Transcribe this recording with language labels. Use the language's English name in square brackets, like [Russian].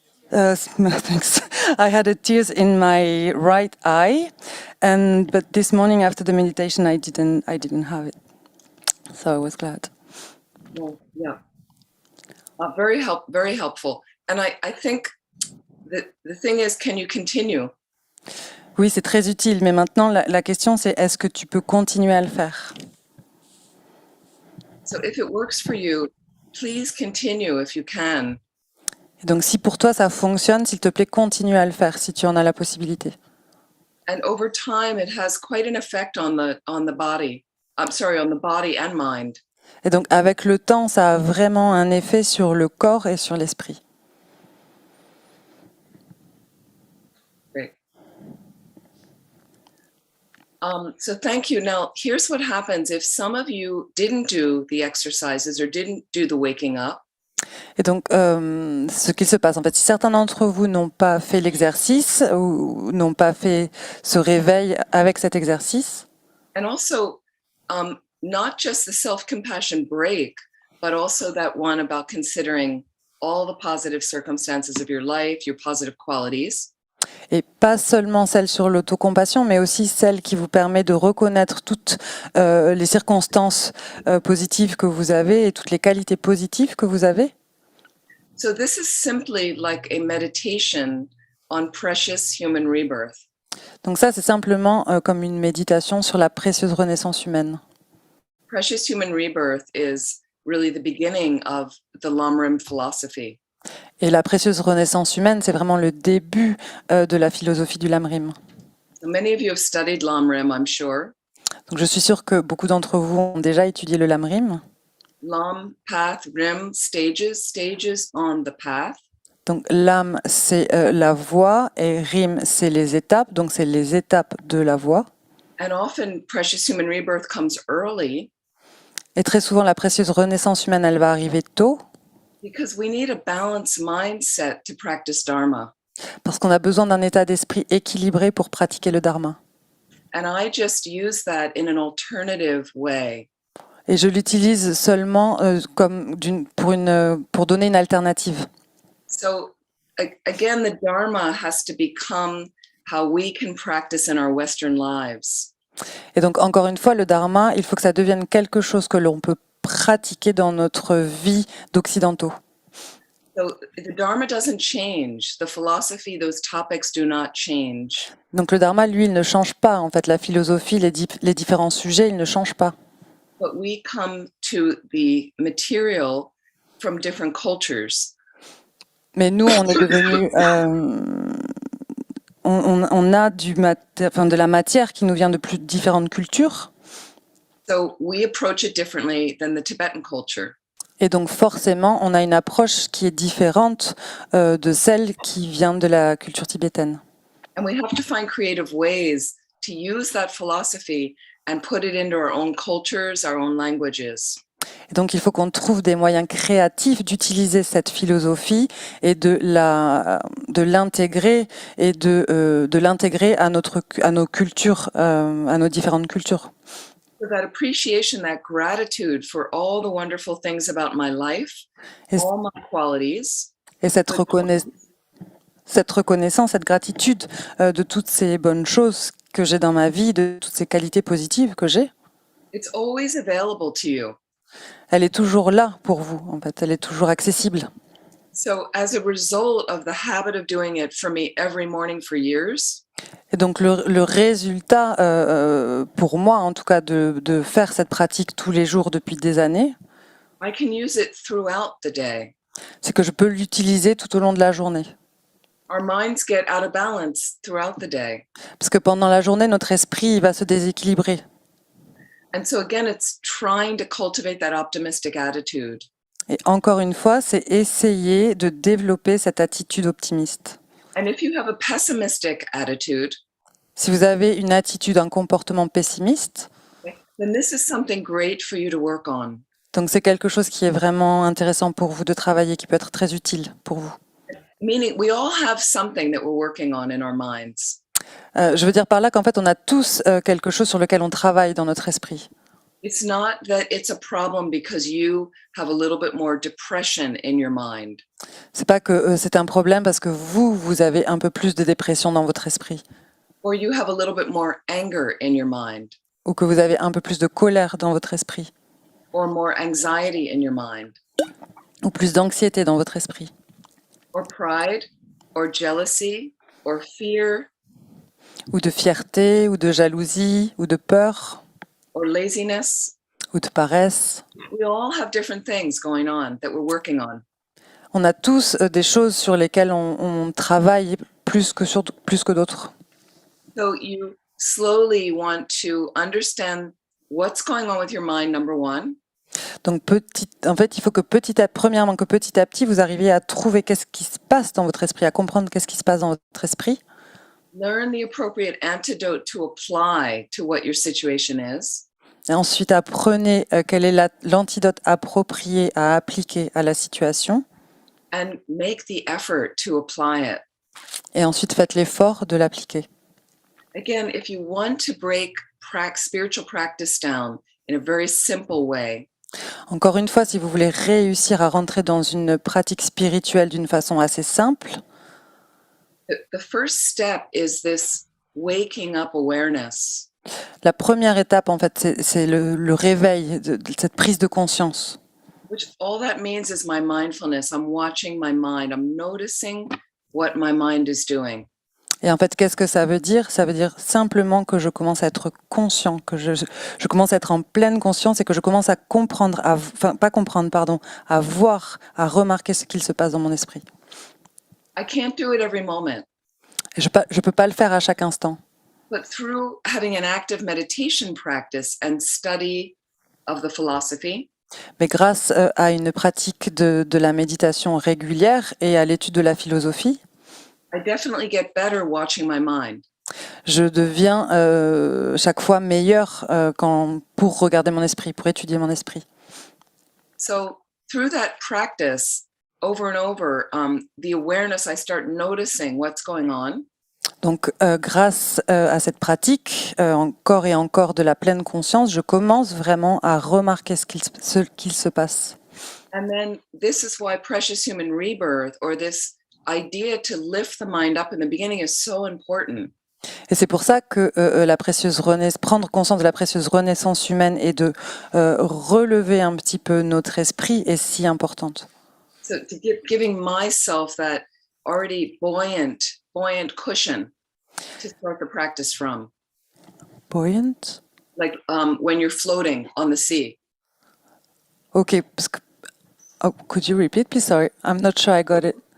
[English] Thanks. I had a tears in my right eye, but this morning after the meditation, I didn't have it, so I was glad. Well, yeah. Very helpful. And I think that the thing is, can you continue? [French] Oui, c'est très utile, mais maintenant la question c'est est-ce que tu peux continuer à le faire? [English] So if it works for you, please continue if you can. [French] Et donc si pour toi ça fonctionne, s'il te plaît, continue à le faire si tu en as la possibilité. [English] And over time, it has quite an effect on the body. I'm sorry, on the body and mind. [French] Et donc avec le temps, ça a vraiment un effet sur le corps et sur l'esprit. [English] Great. So thank you. Now, here's what happens if some of you didn't do the exercises or didn't do the waking up. [French] Et donc, ce qu'il se passe, en fait, si certains d'entre vous n'ont pas fait l'exercice ou n'ont pas fait ce réveil avec cet exercice, [English] And also, not just the self-compassion break, but also that one about considering all the positive circumstances of your life, your positive qualities. [French] et pas seulement celle sur l'autocompassion, mais aussi celle qui vous permet de reconnaître toutes les circonstances positives que vous avez et toutes les qualités positives que vous avez. [English] So this is simply like a meditation on precious human rebirth. [French] Donc ça, c'est simplement comme une méditation sur la précieuse renaissance humaine. [English] Precious human rebirth is really the beginning of the Lamrim philosophy. [French] Et la précieuse renaissance humaine, c'est vraiment le début de la philosophie du Lamrim. [English] So many of you have studied Lamrim, I'm sure. [French] Donc je suis sûre que beaucoup d'entre vous ont déjà étudié le Lamrim. [English] Lam, path, rim, stages on the path. [French] Donc l'âme, c'est la voie et Rim, c'est les étapes. Donc c'est les étapes de la voie. [English] And often precious human rebirth comes early [French] Et très souvent, la précieuse renaissance humaine, elle va arriver tôt [English] because we need a balanced mindset to practice Dharma. [French] parce qu'on a besoin d'un état d'esprit équilibré pour pratiquer le Dharma. [English] And I just use that in an alternative way. [French] Et je l'utilise seulement comme pour donner une alternative. [English] So again, the Dharma has to become how we can practice in our Western lives. [French] Et donc, encore une fois, le Dharma, il faut que ça devienne quelque chose que l'on peut pratiquer dans notre vie d'occidentaux. [English] So the Dharma doesn't change. The philosophy, those topics do not change. [French] Donc le Dharma, lui, il ne change pas. En fait, la philosophie, les différents sujets, ils ne changent pas. [English] But we come to the material from different cultures. [French] Mais nous, on est devenus... on a de la matière qui nous vient de plus différentes cultures. [English] So we approach it differently than the Tibetan culture. [French] Et donc forcément, on a une approche qui est différente de celle qui vient de la culture tibétaine. [English] And we have to find creative ways to use that philosophy and put it into our own cultures, our own languages. [French] Et donc il faut qu'on trouve des moyens créatifs d'utiliser cette philosophie et de l'intégrer et de l'intégrer à nos cultures, à nos différentes cultures. [English] So that appreciation, that gratitude for all the wonderful things about my life, Yes. all my qualities, [French] Et cette reconnaissance, cette gratitude de toutes ces bonnes choses que j'ai dans ma vie, de toutes ces qualités positives que j'ai, [English] it's always available to you. [French] elle est toujours là pour vous, en fait, elle est toujours accessible. [English] So as a result of the habit of doing it for me every morning for years, [French] Et donc le résultat, pour moi en tout cas, de faire cette pratique tous les jours depuis des années, [English] I can use it throughout the day. [French] c'est que je peux l'utiliser tout au long de la journée. [English] Our minds get out of balance throughout the day. [French] Parce que pendant la journée, notre esprit il va se déséquilibrer. [English] And so again, it's trying to cultivate that optimistic attitude. [French] Et encore une fois, c'est essayer de développer cette attitude optimiste. [English] And if you have a pessimistic attitude, [French] Si vous avez une attitude, un comportement pessimiste, [English] then this is something great for you to work on. [French] donc c'est quelque chose qui est vraiment intéressant pour vous de travailler, qui peut être très utile pour vous. [English] Meaning we all have something that we're working on in our minds. [French] Je veux dire par là qu'en fait, on a tous quelque chose sur lequel on travaille dans notre esprit. [English] It's not that it's a problem because you have a little bit more depression in your mind. [French] C'est pas que c'est un problème parce que vous avez un peu plus de dépression dans votre esprit, [English] Or you have a little bit more anger in your mind. [French] ou que vous avez un peu plus de colère dans votre esprit, [English] Or more anxiety in your mind. [French] ou plus d'anxiété dans votre esprit, [English] Or pride. Or jealousy. Or fear. [French] ou de fierté, ou de jalousie, ou de peur, [English] Or laziness. [French] ou de paresse. [English] We all have different things going on that we're working on. [French] On a tous des choses sur lesquelles on travaille plus que d'autres. [English] So you slowly want to understand what's going on with your mind, number one. [French] Donc en fait, il faut que premièrement que petit à petit, vous arriviez à trouver qu'est-ce qui se passe dans votre esprit, à comprendre qu'est-ce qui se passe dans votre esprit. [English] Learn the appropriate antidote to apply to what your situation is. [French] Et ensuite, apprenez quel est l'antidote approprié à appliquer à la situation. [English] and make the effort to apply it. [French] Et ensuite, faites l'effort de l'appliquer. [English] Again, if you want to break spiritual practice down in a very simple way, [French] Encore une fois, si vous voulez réussir à rentrer dans une pratique spirituelle d'une façon assez simple, [English] the first step is this waking up awareness. [French] la première étape, en fait, c'est le réveil de cette prise de conscience. [English] Which all that means is my mindfulness. I'm watching my mind. I'm noticing what my mind is doing. [French] Et en fait, qu'est-ce que ça veut dire? Ça veut dire simplement que je commence à être conscient, que je commence à être en pleine conscience et que je commence à comprendre, enfin pas comprendre, pardon, à voir, à remarquer ce qu'il se passe dans mon esprit. [English] I can't do it every moment, [French] Et je peux pas le faire à chaque instant. [English] but through having an active meditation practice and study of the philosophy, [French] Mais grâce à une pratique de la méditation régulière et à l'étude de la philosophie, [English] I definitely get better watching my mind. [French] je deviens chaque fois meilleur pour regarder mon esprit, pour étudier mon esprit. [English] So through that practice, over and over, the awareness, I start noticing what's going on. [French] Donc, grâce à cette pratique, encore et encore de la pleine conscience, je commence vraiment à remarquer ce qu'il se passe. [English] And then this is why precious human rebirth, or this idea to lift the mind up in the beginning, is so important. [French] Et c'est pour ça que prendre conscience de la précieuse renaissance humaine et de relever un petit peu notre esprit est si importante. [English] So to giving myself that already buoyant cushion to start the practice from. Buoyant? Like when you're floating on the sea. Okay, could you repeat, please? Sorry, I'm not sure I got it.